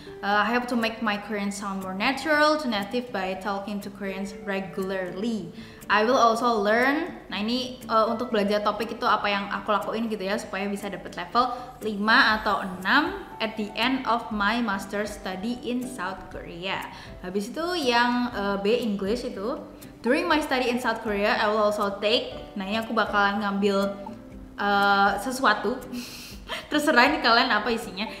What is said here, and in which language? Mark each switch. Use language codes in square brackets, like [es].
[en] I have to make my Korean sound more natural to native by talking to Koreans regularly. I will also learn. [id] Nah, ini untuk belajar topik itu apa yang aku lakuin gitu ya, supaya bisa dapat level 5 atau 6 [en] at the end of my master study in South Korea. [id] Habis itu yang [en] B English itu, during my study in South Korea I will also take. [id] Nah, ini aku bakalan ngambil sesuatu terserah ini kalian apa isinya.